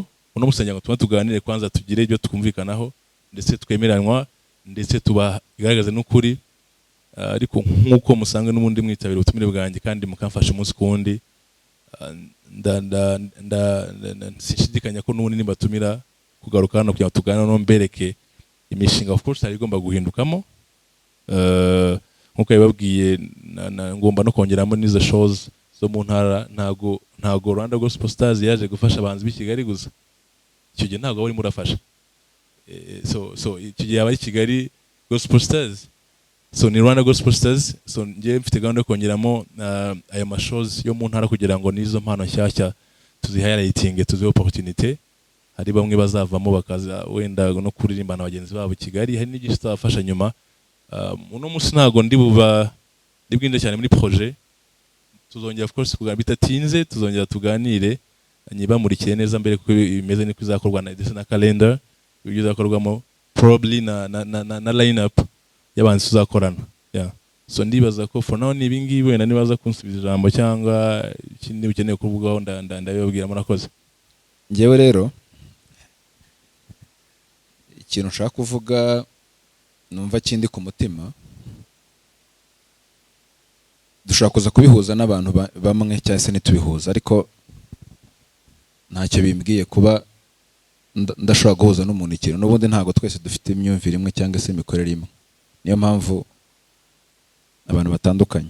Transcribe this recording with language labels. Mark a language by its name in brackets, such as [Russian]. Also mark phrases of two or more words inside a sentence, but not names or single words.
[Kinyarwanda] Uno munsi ngo tuganire kwanza, tugire ibyo twumvikanaho, ndetse twemeranwa, ndetse tubagaragaze n'ukuri. Ariko nkuko musanga n'ubundi mwitabira ubutumire bwanjye kandi mukamfasha umunsi kundi, sinshidikanya ko n'ubundi nibatumira kugaruka hano kugira ngo tuganire no mbereke imishinga [English] of course [Kinyarwanda] hari igomba guhindukamo. Nkuko yababwiye, ngomba no kongeramo n'izo shows zo mu ntara. Ntago Rwanda Gospel Stars yaje gufasha abahanzi b'i Kigali gusa. Icyo gihe ntago bari murafasha. So icyo gihe abari Kigali Gospel Stars, so ni Rwanda Gospel Stars. So ngiye mfite gahunda yo kongeramo aya mashows yo mu ntara kugira ngo nizo mpano nshyashya tuzihighlighting, tuzihe opportunity. hari bamwe bazavamo bakaza wenda no kuririmba na bagenzi babo i Kigali, hari n'ibyinshi tuzabafasha nyuma. Uno munsi ntago ndi bwinde cyane muri projet, tuzongera [English] of course [Kinyarwanda] kuganira bitatinze, tuzongera tuganire nyibamurikire neza mbere kuko imeze niko izakorwa na calendar ibyo izakorwamo, probably na [English] line up [Kinyarwanda] y'abantu tuzakorana. [English] Yeah. [Kinyarwanda] So ndibaza ko [English] for now [Kinyarwanda] nibi ngibi wenda nibaza kunsubiza ijambo cyangwa ikindi ukeneye kuvugaho ndabibabwira murakoze. Ngewe rero ikintu nshaka kuvuga numva kindi ku mutima, dushobora kuza kubihuza n'abantu bamwe cyangwa se ntitubihuza, ariko ntacyo bimbwiye kuba ndashobora guhuza n'umuntu ikintu, n'ubundi ntabwo twese dufite imyumvire imwe cyangwa se imikorere imwe, niyo mpamvu abantu batandukanye.